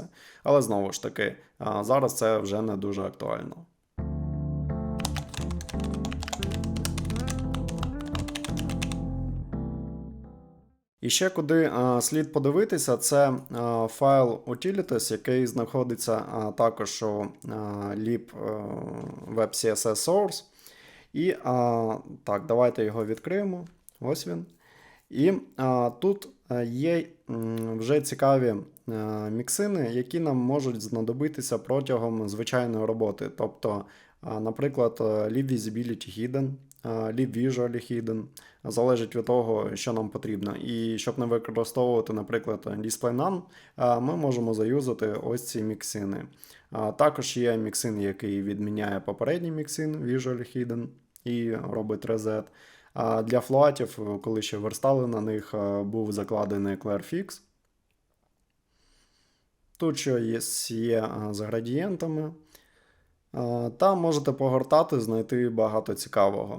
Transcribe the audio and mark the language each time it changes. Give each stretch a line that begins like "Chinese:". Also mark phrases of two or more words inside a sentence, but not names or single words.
Ukrainian: Але знову ж таки, зараз це вже не дуже актуально. І ще куди слід подивитися, це файл utilities, який знаходиться також у lib web.css source. І так, давайте його відкриємо. Ось він. І тут є вже цікаві міксини, які нам можуть знадобитися протягом звичайної роботи. Тобто, наприклад,
English: libvisibility hidden, libvisually hidden,
Ukrainian: залежить від того, що нам потрібно. І щоб не використовувати, наприклад,
English: display none,
Ukrainian: ми можемо заюзати ось ці міксини. Також є міксин, який відміняє попередній міксин
English: visually hidden
Ukrainian: і робить reset. Для флатів, коли ще верстали на них, був закладений Clearfix. Тут що є з градієнтами. Та можете погортати, знайти багато цікавого.